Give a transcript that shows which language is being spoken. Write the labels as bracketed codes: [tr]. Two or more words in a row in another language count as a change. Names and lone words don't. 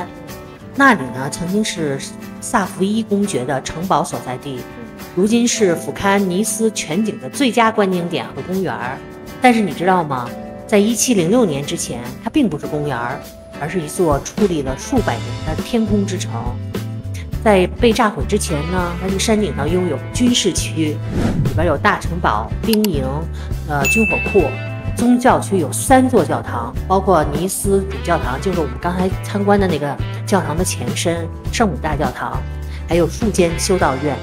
[zh] 那裡呢，曾經是薩伏伊公爵的城堡所在地，如今是俯瞰尼斯全景的最佳觀景點和公園。但是你知道嗎？在1706年之前，它並不是公園，而是一座矗立了數百年的天空之城。在被炸毀之前呢，它这個山頂上擁有軍事區，裡邊有大城堡、兵營、軍火庫。宗教區有3座教堂，包括尼斯主教堂，就是我們剛才參觀的那個教堂的前身聖母大教堂，還有數間修道院。